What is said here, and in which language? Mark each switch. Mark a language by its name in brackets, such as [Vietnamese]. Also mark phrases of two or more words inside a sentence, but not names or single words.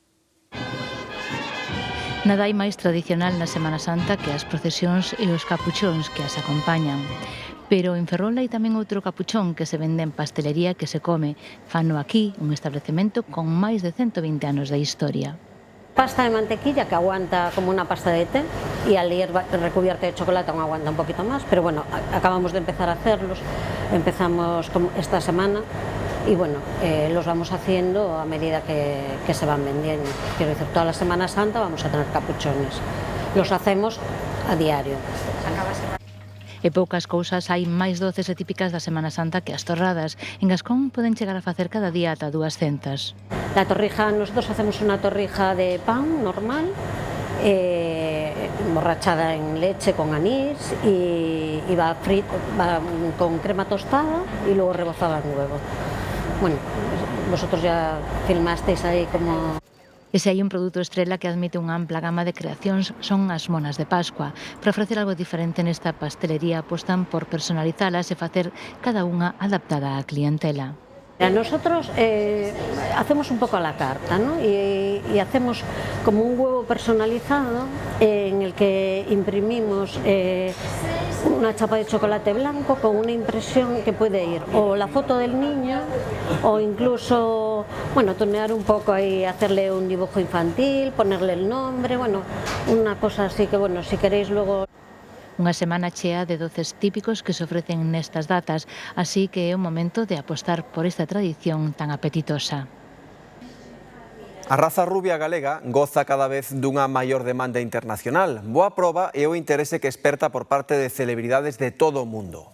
[Galician] Nada hai máis tradicional na Semana Santa que as procesións e os capuchóns que as acompañan. Pero en Ferrol hai tamén outro capuchón que se vende en pastelería que se come. Fano aquí, un establecemento con máis de 120 anos de historia. [Spanish] Pasta de mantequilla que aguanta como una pasta de té y al ir recubierta de chocolate aún aguanta un poquito más, pero bueno, acabamos de empezar a hacerlos, empezamos esta semana y bueno, los vamos haciendo a medida que se van vendiendo. Quiero decir, toda la Semana Santa vamos a tener capuchones, los hacemos a diario. [Galician] E poucas cousas hai máis doces e típicas da Semana Santa que as torradas. En Gascón poden chegar a facer cada día ata 200. [Spanish] La torrija, nosotros hacemos una torrija de pan normal, emborrachada en leche con anís y va con crema tostada y luego rebozada en huevo. Bueno, vosotros ya filmasteis ahí como... [Galician] E se hai un produto estrela que admite unha ampla gama de creacións son as monas de Pascua. Para ofrecer algo diferente nesta pastelería apostan por personalizalas e facer cada unha adaptada á clientela. [Spanish] Nosotros hacemos un poco a la carta, ¿no? Y hacemos como un huevo personalizado en el que imprimimos una chapa de chocolate blanco con una impresión que puede ir o la foto del niño o incluso, bueno, tunear un poco ahí, hacerle un dibujo infantil, ponerle el nombre, bueno, una cosa así que, bueno, si queréis luego... [Galician] Unha semana chea de doces típicos que se ofrecen nestas datas, así que é o momento de apostar por esta tradición tan apetitosa. A raza rubia galega goza cada vez dunha maior demanda internacional. Boa proba é o interese que esperta por parte de celebridades de todo o mundo.